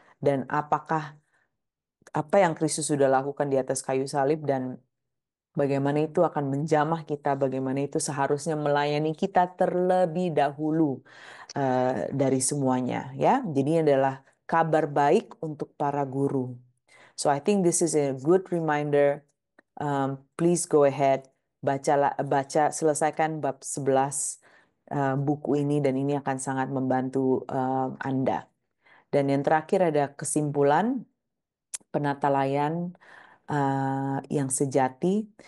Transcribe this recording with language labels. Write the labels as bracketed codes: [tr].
[id] Dan apa yang Kristus sudah lakukan di atas kayu salib dan bagaimana itu akan menjamah kita, bagaimana itu seharusnya melayani kita terlebih dahulu dari semuanya. Ya, jadi ini adalah kabar baik untuk para guru. [en] So I think this is a good reminder. Please go ahead, [id] baca, selesaikan bab 11 buku ini dan ini akan sangat membantu Anda. Dan yang terakhir ada kesimpulan penatalayan yang sejati.